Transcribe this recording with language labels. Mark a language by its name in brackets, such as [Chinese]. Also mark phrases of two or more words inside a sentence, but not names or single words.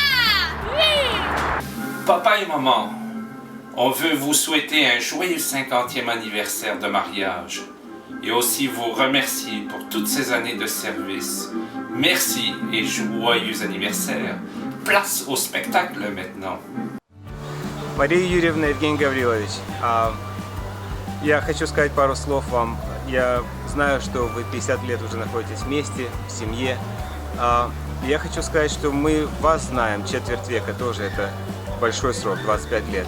[French] Papa et maman, on veut vous souhaiter un joyeux 50e anniversaire de mariage et aussi vous remercier pour toutes ces années de service. Merci et joyeux anniversaire. Place au spectacle maintenant. [Russian] Мария Юрьевна, Евгений Гаврилович, я хочу сказать пару слов вам. Я знаю, что вы 50 лет уже находитесь вместе, в семье. Я хочу сказать, что мы вас знаем четверть века, тоже это большой срок, 25 лет.